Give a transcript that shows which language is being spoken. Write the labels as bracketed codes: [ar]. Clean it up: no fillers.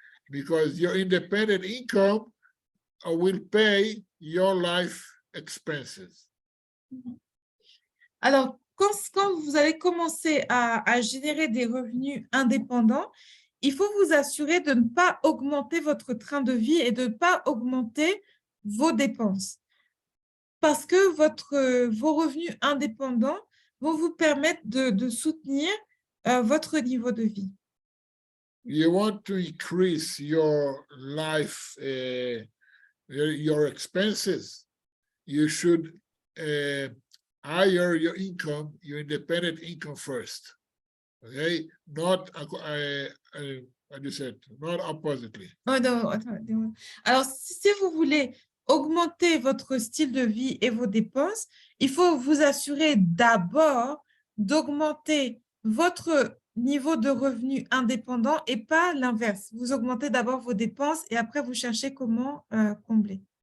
[en] Because your independent income will pay your life expenses. [fr] Alors, quand vous allez commencer à générer des revenus indépendants, il faut vous assurer de ne pas augmenter votre train de vie et de ne pas augmenter vos dépenses. Parce que vos revenus indépendants vont vous permettre de soutenir votre niveau de vie. [en] You want to increase your life, your expenses, you should higher your income, your independent income first. Okay, not what you said, not oppositely. [fr] Oh, non, attends. Alors, si vous voulez augmenter votre style de vie et vos dépenses, il faut vous assurer d'abord d'augmenter votre niveau de revenu indépendant et pas l'inverse. Vous augmentez d'abord vos dépenses et après vous cherchez comment combler.